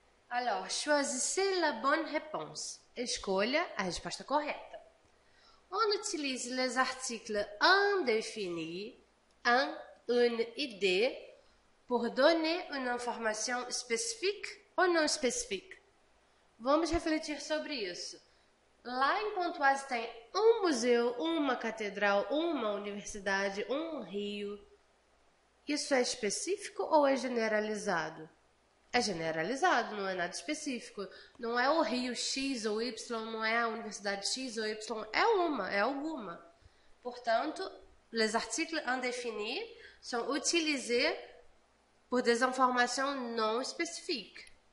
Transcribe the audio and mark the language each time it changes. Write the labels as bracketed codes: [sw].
[fr] Alors, choisissez la bonne réponse. [pt] Escolha a resposta correta. [fr] On utilise les articles indéfinis, un, une idée, pour donner une [pt] informação específica ou não específica. Vamos refletir sobre isso. Lá em Pontoise tem um museu, uma catedral, uma universidade, um rio. Isso é específico ou é generalizado? É generalizado, não é nada específico. Não é o rio X ou Y, não é a universidade X ou Y, é alguma. Portanto, [fr] les articles indéfinis sont utilisés pour des informations non spécifiques.